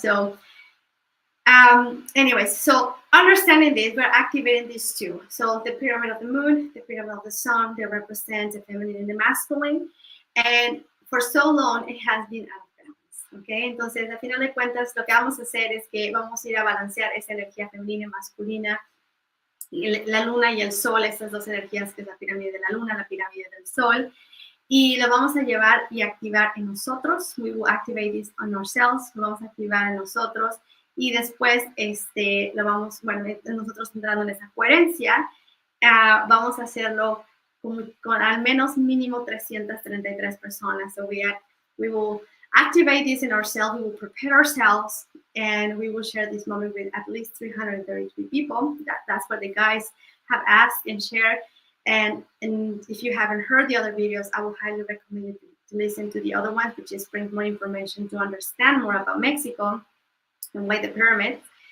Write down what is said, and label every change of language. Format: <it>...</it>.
<en>So anyways, so understanding this, we're activating these two. So the pyramid of the moon, the pyramid of the sun, they represent the feminine and the masculine. And for so long, it has been out of balance.</en> <es>Okay, entonces, al final de cuentas, lo que vamos a hacer es que vamos a ir a balancear esa energía femenina y masculina, la luna y el sol, estas dos energías que es la pirámide de la luna, la pirámide del sol, y lo vamos a llevar y activar en nosotros.</es> <en>We will activate this on ourselves,</en> <es>lo vamos a activar en nosotros, y después nosotros entrando en esa coherencia, vamos a hacerlo con al menos mínimo 333 personas.</es> <en>So we will activate this in ourselves, we will prepare ourselves, and we will share this moment with at least 333 people. That's what the guys have asked and shared. And if you haven't heard the other videos, I would highly recommend you to listen to the other ones, which just brings more information to understand more about Mexico and why the pyramids.</en>